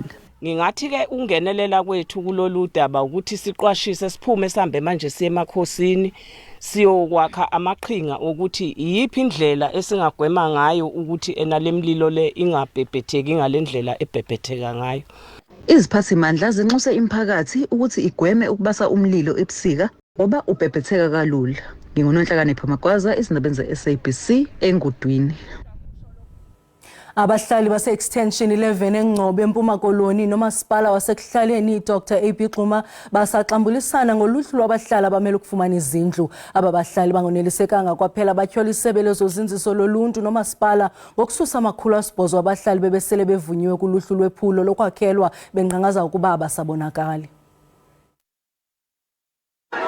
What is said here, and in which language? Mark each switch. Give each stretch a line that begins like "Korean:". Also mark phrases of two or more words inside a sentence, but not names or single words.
Zulu: Ngingathi ke ungenelela kwethu kulolu daba ukuthi siqwashise siphume sihambe manje siye emakhosini siyokwakha amaqhinga ukuthi iyiphi indlela esingagwema ngayo ukuthi enalemlilo le ingabhebhetheki ngalendlela ebhebhetheka ngayo. Iziphathimandla zinxuse imiphakathi ukuthi igweme ukubasa umlilo ebusika ngoba ubhebhetheka kalula. NginguNonhlakanipho Magwaza, izindaba ze-SABC engudwini.
Xhosa: Abahlali base-Extension 11 eNgcobo eMpuma Koloni nomasipala wasekuhlaleni Dr. AP Xuma basaxambulisana ngoluhlu lwabahlali abamele ukufumana izindlu. Aba bahlali bangonelisekanga kwaphela batyhola isebe lezozinziso loluntu nomasipala ngokususa ama-800 wabahlali bebesele bevunyiwe kuluhlu lwephulo lokwakhelwa benqanqaza ukuba abasabonakali.